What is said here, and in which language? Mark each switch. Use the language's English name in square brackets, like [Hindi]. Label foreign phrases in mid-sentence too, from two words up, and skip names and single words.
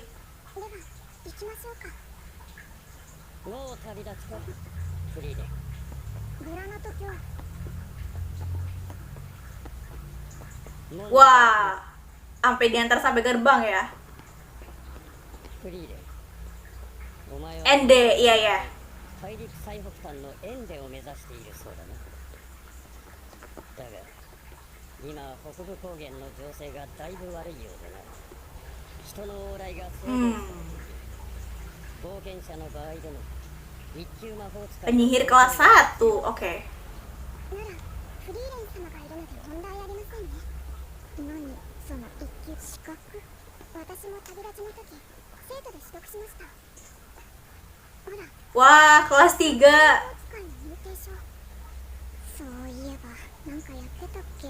[Japanese] では行きましょうか。もう旅立ちかフリーレン。グラナト卿。もう [Indonesian] Wah, sampai diantar sampai gerbang ya. [Japanese] フリーレン。お前は [Indonesian] ND, iya ya. [Japanese] 大陸最北端のエンデを目指しているそうだな。だが今北部高原の情勢がだいぶ悪いようでな。人の往来が制限されている。冒険者の場合でも一級魔法使い [Indonesian] Penyihir kelas 1, oke. [Japanese] ならフリーレン様がいるので問題ありませんね。何その一級資格。私も旅立ちの時生徒で取得しました。ほら [Indonesian] Wah, kelas 3. [Japanese] 魔法使いの認定証。そういえばなんかやってたっけ。